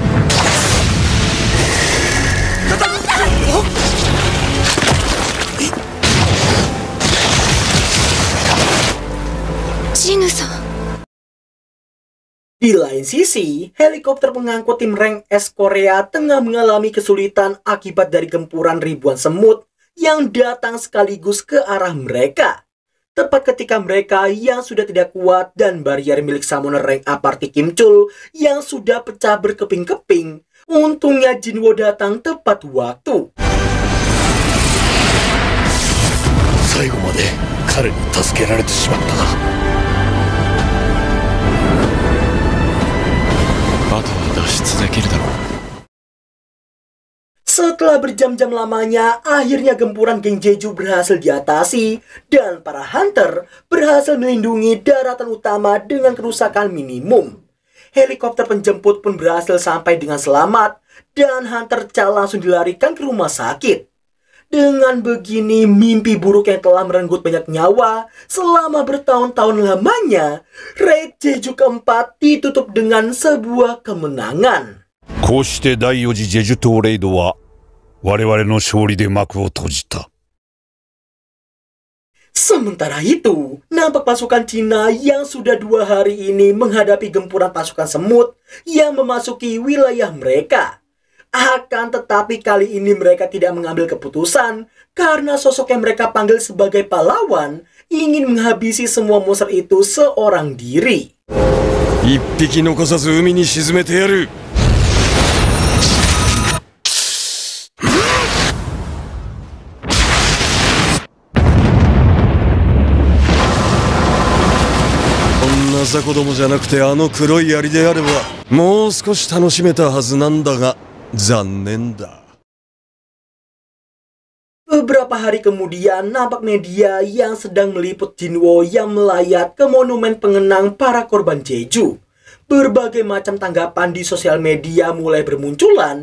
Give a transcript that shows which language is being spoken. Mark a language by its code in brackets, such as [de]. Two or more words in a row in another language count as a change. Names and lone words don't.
[id] Di lain sisi, helikopter pengangkut tim rank S Korea tengah mengalami kesulitan akibat dari gempuran ribuan semut yang datang sekaligus ke arah mereka. Tepat ketika mereka yang sudah tidak kuat dan barrier milik summoner rank A Party Kim Chul yang sudah pecah berkeping-keping, untungnya Jinwo datang tepat waktu. [ja] 最後まで彼に助けられてしまったな。 [id] Setelah berjam-jam lamanya, akhirnya gempuran geng Jeju berhasil diatasi dan para hunter berhasil melindungi daratan utama dengan kerusakan minimum. Helikopter penjemput pun berhasil sampai dengan selamat dan Hunter Cha langsung dilarikan ke rumah sakit. Dengan begini, mimpi buruk yang telah merenggut banyak nyawa selama bertahun-tahun lamanya, raid Jeju keempat ditutup dengan sebuah kemenangan. [ja] こうして第4次ジェジュ島レイドは我々の勝利で幕を閉じた。 [id] Sementara itu, nampak pasukan Cina yang sudah 2 hari ini menghadapi gempuran pasukan semut yang memasuki wilayah mereka. Akan tetapi kali ini mereka tidak mengambil keputusan karena sosok yang mereka panggil sebagai pahlawan ingin menghabisi semua monster itu seorang diri. [ja] 一匹残さず海に沈めてやる。こんな雑魚どもじゃなくてあの黒い槍であればもう少し楽しめたはずなんだが残念だ。 [id] Beberapa hari kemudian, nampak media yang sedang meliput Jinwo yang melayat ke monumen pengenang para korban Jeju. Berbagai macam tanggapan di sosial media mulai bermunculan.